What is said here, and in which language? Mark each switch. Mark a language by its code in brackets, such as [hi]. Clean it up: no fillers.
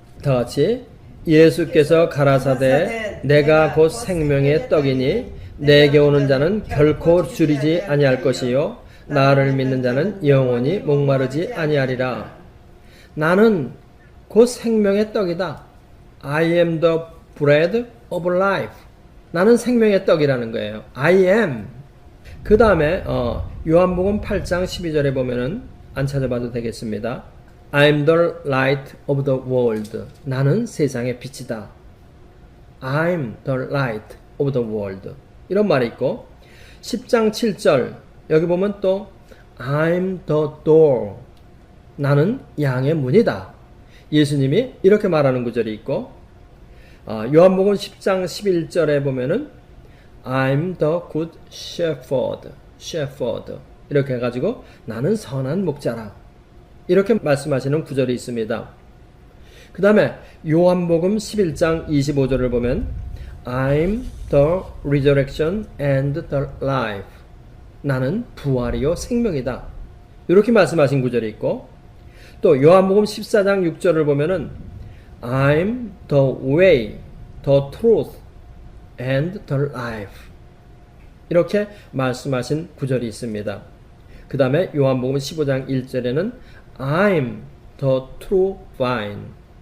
[ko] 다 같이 예수께서 가라사대 내가 곧 생명의 떡이니 내게 오는 자는 결코 줄이지 아니할 것이요 나를 믿는 자는 영원히 목마르지 아니하리라. 나는 곧 생명의 떡이다. [en] I am the bread of life. [ko] 나는 생명의 떡이라는 거예요. [en] I am. [ko] 그 다음에 요한복음 8장 12절에 보면은 안 찾아봐도 되겠습니다. [en] I am the light of the world. [ko] 나는 세상의 빛이다. [en] I am the light of the world. [ko] 이런 말이 있고 10장 7절 여기 보면 또 [en] I am the door. [ko] 나는 양의 문이다. 예수님이 이렇게 말하는 구절이 있고 요한복음 10장 11절에 보면은 [en] I'm the good shepherd. [ko] 이렇게 해가지고 나는 선한 목자라. 이렇게 말씀하시는 구절이 있습니다. 그 다음에 요한복음 11장 25절을 보면 [en] I'm the resurrection and the life. [ko] 나는 부활이요 생명이다. 이렇게 말씀하신 구절이 있고, 또 요한복음 14장 6절을 보면은 [en] I'm the way, the truth, and the life. [ko] 이렇게 말씀하신 구절이 있습니다. 그 다음에 요한복음 15장 1절에는 [en] I'm the true vine.